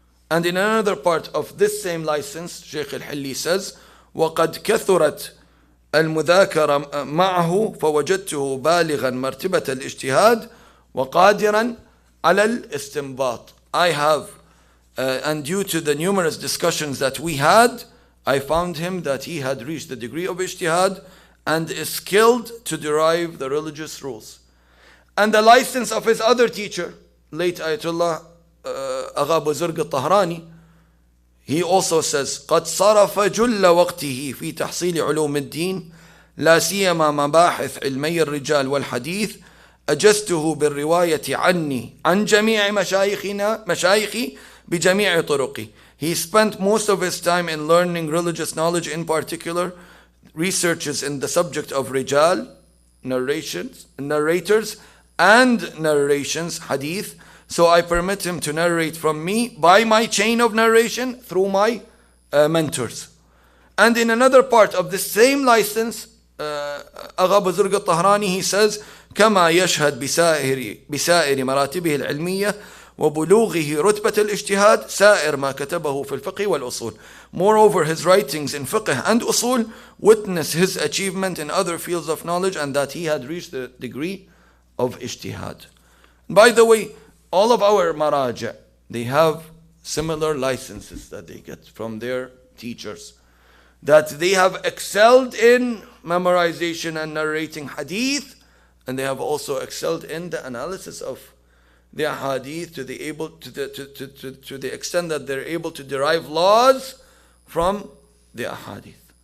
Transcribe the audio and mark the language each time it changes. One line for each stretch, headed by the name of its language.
English: And in another part of this same license, Shaykh al-Hilli says,
Arabic: وَقَدْ كَثُرَتْ المذاكرة معه فوجدته بالغا مرتبة الاجتهاد وقادرا على الاستنباط.
English: I have, and due to the numerous discussions that we had, I found him that he had reached the degree of ijtihad and is skilled to derive the religious rules. And the license of his other teacher, late Ayatollah Agha Buzurg al-Tahrani, he also says,
Arabic: قد صرف جل وقته في تحصيل علوم الدين لا سيما مباحث علمي الرجال والحديث أجزته بالرواية عني عن جميع مشايخي بجميع طرقي.
English: He spent most of his time in learning religious knowledge, in particular researches in the subject of rijal, narrators and narrations, hadith. So I permit him to narrate from me by my chain of narration through my mentors. And in another part of the same license, Agha Buzurg al-Tahrani, he says,
Arabic: كما يشهد بسائر مراتبه العلمية وبلوغه رتبة الاجتهاد سائر ما كتبه في الفقه والأصول.
English: Moreover, his writings in fiqh and usul witness his achievement in other fields of knowledge and that he had reached the degree of ijtihad. By the way, all of our maraja, they have similar licenses that they get from their teachers, that they have excelled in memorization and narrating hadith, and they have also excelled in the analysis of the hadith to the extent that they're able to derive laws from the ahadith.